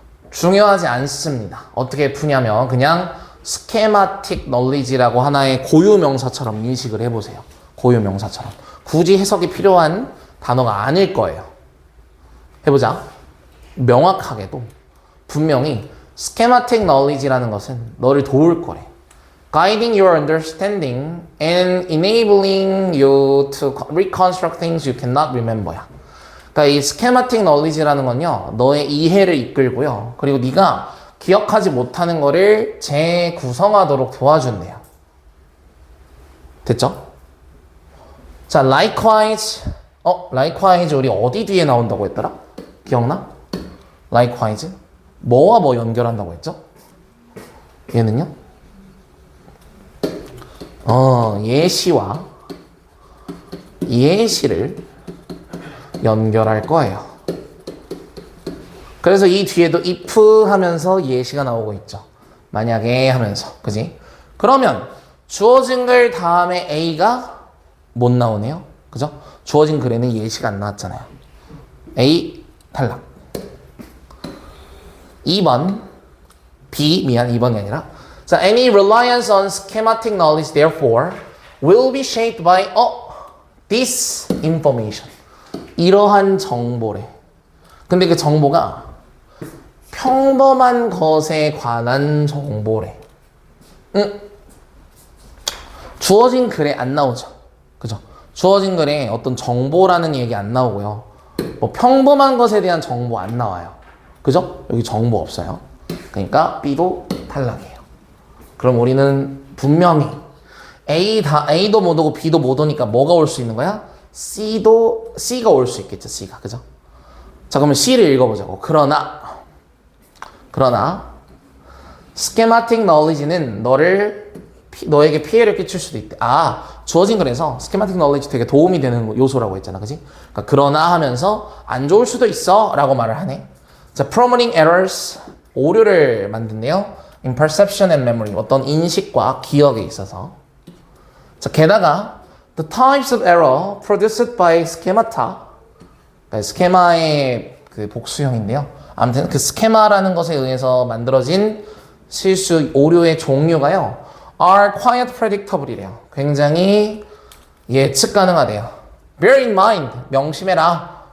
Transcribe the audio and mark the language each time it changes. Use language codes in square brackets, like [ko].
[ko] 중요하지 않습니다. 어떻게 푸냐면 그냥 스케마틱 knowledge라고 하나의 고유명사처럼 인식을 해보세요. 고유명사처럼. 굳이 해석이 필요한 단어가 아닐 거예요. 해보자. 명확하게도 분명히 schematic knowledge라는 것은 너를 도울 거래. [en] Guiding your understanding and enabling you to reconstruct things you cannot remember야. [ko] 그러니까 이 schematic knowledge라는 건요, 너의 이해를 이끌고요, 그리고 네가 기억하지 못하는 거를 재구성하도록 도와준대요. 됐죠? 자, likewise. likewise 우리 어디 뒤에 나온다고 했더라? 기억나? likewise 뭐와 뭐 연결한다고 했죠? 얘는요? 예시와 예시를 연결할 거예요. 그래서 이 뒤에도 if 하면서 예시가 나오고 있죠. 만약에 하면서, 그지? 그러면 주어진 글 다음에 A가 못 나오네요. 그죠? 주어진 글에는 예시가 안 나왔잖아요. A 탈락. 2번 B, 미안, 2번이 아니라, 자, [en] any reliance on schematic knowledge therefore will be shaped by this information. [ko] 이러한 정보래. 근데 그 정보가 평범한 것에 관한 정보래. 주어진 글에 안 나오죠. 그죠? 주어진 글에 어떤 정보라는 얘기 안 나오고요. 뭐 평범한 것에 대한 정보 안 나와요. 그죠? 여기 정보 없어요. 그러니까 B도 탈락이에요. 그럼 우리는 분명히 A도 못 오고 B도 못 오니까 뭐가 올 수 있는 거야? C가 올 수 있겠죠. C가. 그죠? 자, 그러면 C를 읽어보자고. 그러나 schematic knowledge는 너에게 피해를 끼칠 수도 있대. 주어진 글에서 schematic knowledge 되게 도움이 되는 요소라고 했잖아. 그지? 그러니까 그러나 하면서 안 좋을 수도 있어 라고 말을 하네. 자, [en] promoting errors, [ko] 오류를 만든대요. [en] in perception and memory, [ko] 어떤 인식과 기억에 있어서. 자, 게다가 [en] the types of error produced by schemata, [ko] 그러니까 스케마의 그 복수형인데요. 아무튼 그 스케마라는 것에 의해서 만들어진 실수, 오류의 종류가요, [en] are quite predictable [ko] 이래요. 굉장히 예측 가능하대요. [en] Bear in mind, [ko] 명심해라.